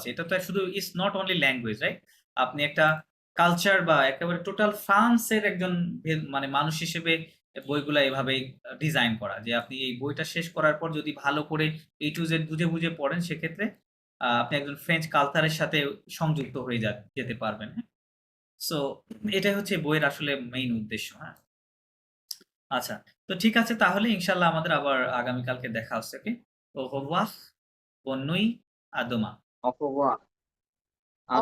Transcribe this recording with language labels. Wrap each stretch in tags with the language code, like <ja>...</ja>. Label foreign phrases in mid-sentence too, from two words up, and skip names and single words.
<bn>এটা তো শুধু</bn> <en>It's not only language, right?</en> <bn>আপনি একটা কালচার বা একেবারে টোটাল ফ্রান্সের একজন মানে মানুষ হিসেবে বইগুলা এভাবেই ডিজাইন করা, যে আপনি এই বইটা শেষ করার পর যদি ভালো করে</bn> <en>A to Z</en> <bn>বুঝে পড়েন, সেক্ষেত্রে আপনি একজন ফ্রেঞ্চ কালচারের সাথে সংযুক্ত হয়ে যেতে পারবেন, হ্যাঁ? সো এটাই হচ্ছে বইয়ের আসলে মেইন উদ্দেশ্য, হ্যাঁ? আচ্ছা, তো ঠিক আছে, তাহলে</bn> <ar>إن شاء الله</ar> <bn>আমাদের আবার আগামীকালকে দেখা হচ্ছে, ওকে?</bn> <fr>Au revoir, bonne nuit, à demain.</fr> <bn>অথবা</bn>